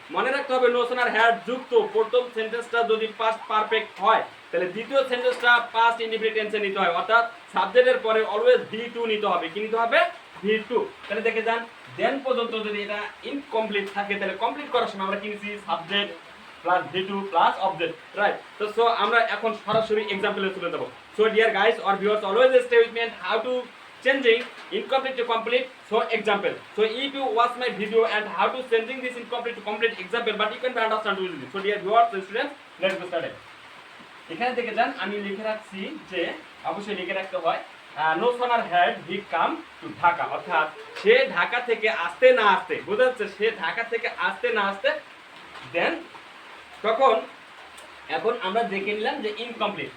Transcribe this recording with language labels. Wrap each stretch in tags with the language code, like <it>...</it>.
<bn>মনে রাখতে হবে নোশনাল হ্যাড যুক্ত প্রথম সেন্টেন্সটা যদি পাস্ট পারফেক্ট হয় তাহলে দ্বিতীয় সেন্টেন্সটা পাস্ট ইনডিফিনিট টেন্সে নিতে হয়, অর্থাৎ সাবজেক্টের পরে অলওয়েজ V2 নিতে হবে। কি নিতে হবে? V2। তাহলে দেখে যান, দেন পর্যন্ত যদি এটা ইনকমপ্লিট থাকে তাহলে কমপ্লিট করার সময় আমরা কি নিছি? Subject plus V2 plus object, right? তো সো আমরা এখন সরাসরি এক্সাম্পলে চলে যাব।</bn> <en>So dear guys or viewers, always stay with me and how to changing incomplete to complete. So example, so if you watch my video and how to changing this incomplete to complete example, but you can understand easily. So dear viewers and students, let's get started.</en> <bn>এখানে দেখে যান, আমি লিখে রাখছি যে অবশ্যই লিখে রাখতে হয়</bn> <en>notional had he come to Dhaka,</en> <bn>অর্থাৎ সে ঢাকা থেকে আসতে না আসতে, বোঝা যাচ্ছে সে ঢাকা থেকে আসতে না আসতে, দেন তখন এখন আমরা দেখে নিলাম যে ইনকমপ্লিট।</bn>